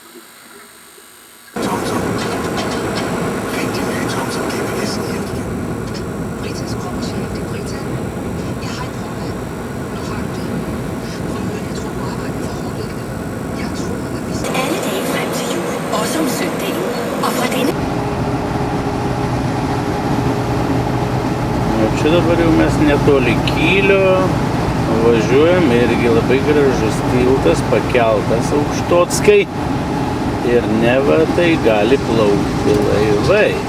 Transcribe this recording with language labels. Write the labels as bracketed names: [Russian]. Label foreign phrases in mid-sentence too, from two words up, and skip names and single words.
[Danish] Britas kropssjæl, det er Brita. Jeg har et problem. Nu har du det. Prøv at høre, jeg tror, du arbejder for hårdlæggende. Jeg tror, at vi skal... Alle dage frem til jul, også om søndagen. Og fra denne... [Lithuanian] Čia dabar jau mes netoli Kylio. Važiuojam, irgi labai gražus tiltas, pakeltas Aukštockai ir neva tai gali plaukti laivai.